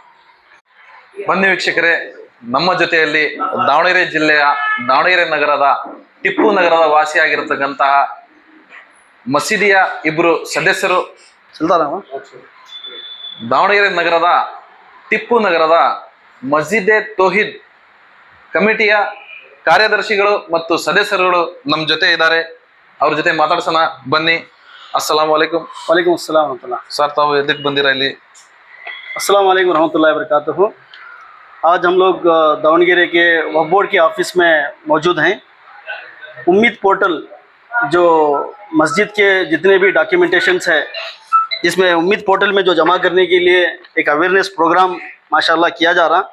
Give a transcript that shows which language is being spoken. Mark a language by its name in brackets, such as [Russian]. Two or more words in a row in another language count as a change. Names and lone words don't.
[Kannada] ಬನ್ನಿ ವೀಕ್ಷಕರೇ, ನಮ್ಮ ಜೊತೆಯಲ್ಲಿ ದಾವಣಗೆರೆ ಜಿಲ್ಲೆಯ ದಾವಣಗೆರೆ ನಗರದ ಟಿಪ್ಪು ನಗರದ ವಾಸಿಯಾಗಿರತಕ್ಕಂತಹ ಮಸೀದಿಯ ಇಬ್ಬರು ಸದಸ್ಯರು, ದಾವಣಗೆರೆ ನಗರದ ಟಿಪ್ಪು ನಗರದ ಮಸ್ಜಿದೆ ತೌಹೀದ್ ಕಮಿಟಿಯ ಕಾರ್ಯದರ್ಶಿಗಳು ಮತ್ತು ಸದಸ್ಯರುಗಳು ನಮ್ಮ ಜೊತೆ ಇದ್ದಾರೆ. ಅವ್ರ ಜೊತೆ ಮಾತಾಡ್ಸೋಣ ಬನ್ನಿ. [Arabic] السلام عليكم. وعليكم السلام ورحمة الله. [Kannada] सर ताವು ಎದಕ್ಕೆ ಬಂದಿರಾ ಇಲ್ಲಿ? [Arabic] السلام عليكم ورحمة الله وبركاته. [Hindi] आज हम लोग दावणगेरे के वक्फ बोर्ड के ऑफिस में मौजूद हैं. उम्मीद पोर्टल जो मस्जिद के जितने भी डॉक्यूमेंटेशंस है, इसमें उम्मीद पोर्टल में जो जमा करने के लिए एक [English] awareness program [Hindi] माशाल्लाह किया जा रहा.